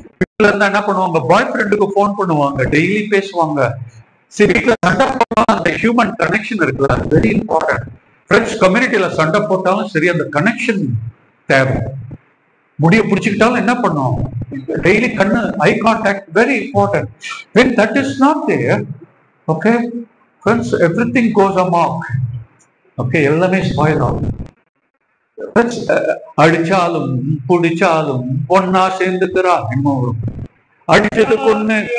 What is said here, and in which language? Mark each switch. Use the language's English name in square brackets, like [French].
[Tamil] வீட்டுல இருந்தா என்ன பண்ணுவாங்க, பாய் ஃப்ரெண்டுக்கு போன் பண்ணுவாங்க, டெய்லி பேசுவாங்க. சரி, வீட்டுல சண்டை போட்டாலும் அந்த ஹியூமன் கனெக்ஷன் இருக்குல்ல, அது வெரி இம்பார்ட்டன்ட். ஃப்ரெண்ட்ஸ் கம்யூனிட்டியில சண்டை போட்டாலும் சரி, அந்த கனெக்ஷன் தேவை. முடிய பிடிச்சிக்கிட்டாலும் என்ன பண்ணும், டெய்லி கண்ணு, eye contact, very important. [English] when that is not there, okay friends, everything goes amok. [Tamil] okay, எல்லாமே ஸ்பாயில் ஆகும். அடிச்சாலும் பிடிச்சாலும் பொண்ணா சேர்ந்துக்கிறா, இன்னும் அடிச்சது பொண்ணு.